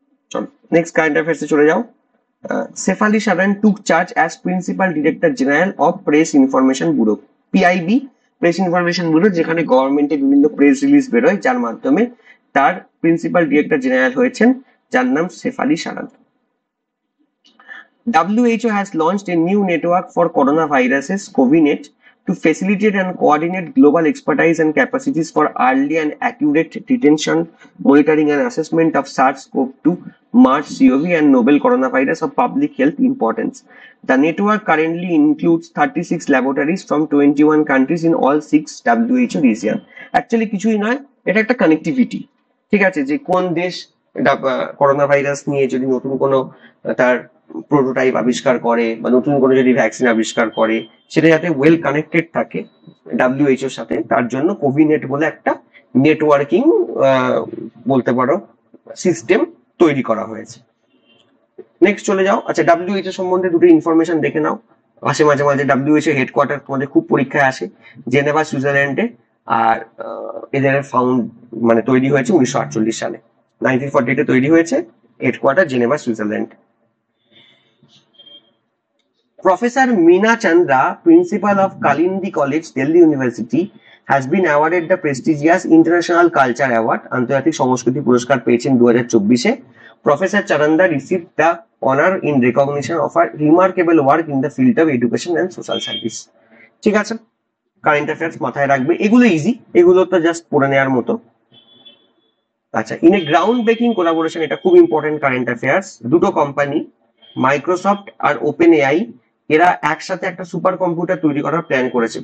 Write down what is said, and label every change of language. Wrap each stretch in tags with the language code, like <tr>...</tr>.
<bn>চলো next current অ্যাফেয়ার্সে চলে যাও। সেফালি সারান টুক charge as principal director general of press information bureau, PIB, press information bureau, যেখানে গভর্নমেন্টের বিভিন্ন প্রেস রিলিজ বেরোয়, যার মাধ্যমে তার প্রিন্সিপাল ডিরেক্টর জেনারেল হয়েছেন, যার নাম সেফালি সারান।</bn> <en>WHO has launched a new network for coronaviruses, COVINET, to facilitate and coordinate global expertise and capacities for early and accurate detection, monitoring and assessment of SARS-CoV-2, MERS, CoV, and novel coronavirus of public health importance. The network currently includes 36 laboratories from 21 countries in all 6 WHO regions.</en> <bn>Actually কিছুই নয়, এটা একটা connectivity, ঠিক আছে, যে কোন দেশ corona virus নিয়ে যদি নতুন কোনো তার প্রোটোটাইপ আবিষ্কার করে, বা নতুন কোনো যদি ভ্যাকসিন আবিষ্কার করে, সেটা যাতে ওয়েল কানেক্টেড থাকে ডাব্লিউএইচওর সাথে, তার জন্য কোভিনেট বলে একটা নেটওয়ার্কিং বলতে পারো সিস্টেম তৈরি করা হয়েছে। নেক্সট চলে যাও। আচ্ছা, ডাব্লিউএইচও সম্বন্ধে দুটো ইনফরমেশন দেখে নাও। আসে মাঝে মাঝে ডাব্লিউএইচও হেডকোয়ার্টার তোমাদের খুব পরীক্ষায় আসে, জেনেভা সুইজারল্যান্ডে। আর এদের ফাউন্ড মানে তৈরি হয়েছে 1948 সালে, 1948 তৈরি হয়েছে, headquarter Geneva Switzerland.</bn> <en>Professor Meena Chandra, principal of Kalindi College, Delhi University, has been awarded the prestigious International Culture Award,</en> <bn>আন্তর্জাতিক সংস্কৃতি পুরস্কার পেয়েছেন 2024-এ।</bn> <en>Professor Chandra received the honor in recognition of her remarkable work in the field of education and social service.</en> <bn>ঠিক আছে, current affairs মাথায় রাখবে, এগুলো easy, এগুলো তো জাস্ট পড়ে নেওয়ার মতো। আচ্ছা,</bn> <en>in a ground breaking collaboration,</en> <bn>এটা খুব ইম্পর্টেন্ট কারেন্ট অ্যাফেয়ার্স, দুটো কোম্পানি মাইক্রোসফট আর ওপেন এআই, এরা একসাথে একটা সুপার কম্পিউটার তৈরি করার প্ল্যান করেছে।</bn>